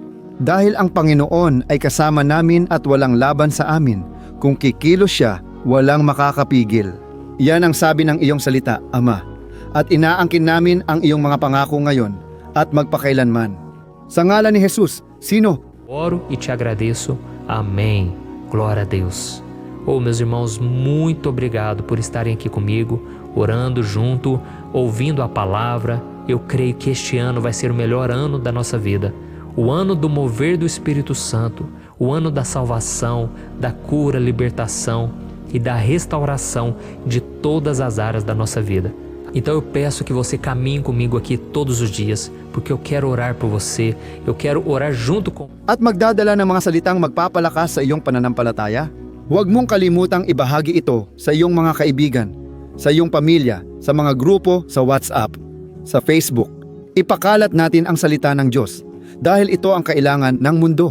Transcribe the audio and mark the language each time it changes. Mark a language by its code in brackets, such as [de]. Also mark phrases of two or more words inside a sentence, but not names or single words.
[tl] Dahil ang Panginoon ay kasama namin at walang laban sa amin, kung kikilos siya, walang makakapigil. Yan ang sabi ng iyong salita, Ama, at inaangkin namin ang iyong mga pangako ngayon at magpakailanman. Sa ngalan ni Jesus, sino? [pt] Oro e te agradeço. Amém. Glória a Deus. Oh, meus irmãos, muito obrigado por estarem aqui comigo, orando junto, ouvindo a palavra. Eu creio que este ano vai ser o melhor ano da nossa vida. O ano do mover do Espírito Santo, o ano da salvação, da cura, libertação e da restauração de todas as áreas da nossa vida. Então eu peço que você caminhe comigo aqui todos os dias, porque eu quero orar por você, eu quero orar junto com... [tl] At magdadala ng mga salitang magpapalakas sa iyong pananampalataya? Huwag mong kalimutang ibahagi ito sa iyong mga kaibigan, sa iyong pamilya, sa mga grupo sa WhatsApp, sa Facebook. Ipakalat natin ang salita ng Diyos dahil ito ang kailangan ng mundo.